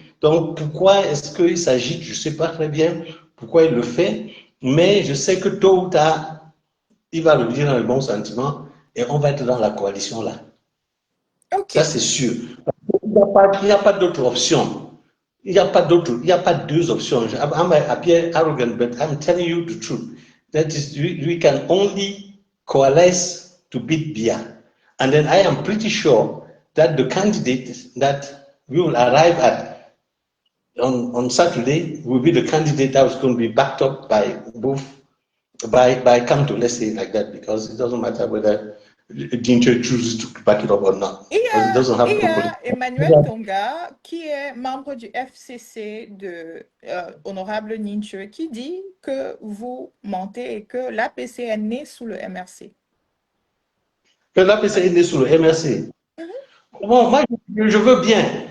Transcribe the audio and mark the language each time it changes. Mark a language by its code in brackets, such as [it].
[fr] Donc pourquoi est-ce qu'il s'agit, je ne sais pas très bien pourquoi il le fait, mais je sais que tôt ou tard, il va le dire dans le bon sentiment et on va être dans la coalition là. Okay. Ça, c'est sûr. Il n'y a pas d'autre option. Il n'y a pas deux options. [en] I'm appear arrogant, but I'm telling you the truth. That is, we can only coalesce to beat Bia. And then I am pretty sure that the candidate that we will arrive at on Saturday will be the candidate that is going to be backed up by both, by Kamto, let's say it like that, because it doesn't matter whether Dincho chooses to back it up or not. [fr] Il y a Emmanuel Tonga, qui est membre du FCC de Honorable Nincho, qui dit que vous mentez et que l'APC est né sous le MRC. Que l'APC est né sous le MRC. Bon, moi, je veux bien.